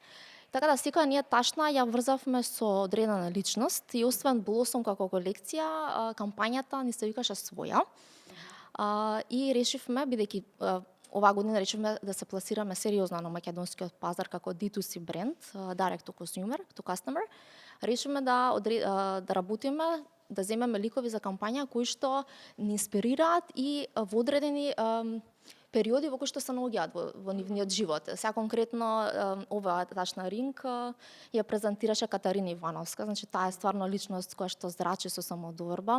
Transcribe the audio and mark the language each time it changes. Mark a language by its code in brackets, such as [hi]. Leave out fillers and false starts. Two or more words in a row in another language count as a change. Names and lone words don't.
[mk] Така да секоја ние ташна ја врзавме со одредена личност и освен Blossom како колекција, кампањата ни се викаше своја. И решивме, бидејќи оваа година решивме да се пласираме сериозно на македонскиот пазар како D2C бренд, [en] direct to consumer, to customer, [mk] решивме да работиме, да земеме ликови за кампања кои што ни инспирираат и во одредени периоди во кои што се наоѓаат во нивниот живот. Сега конкретно оваа ташна ринг ја презентираше Катарина Ивановска, значи таа е стварно личност која што зрачи со самодоверба.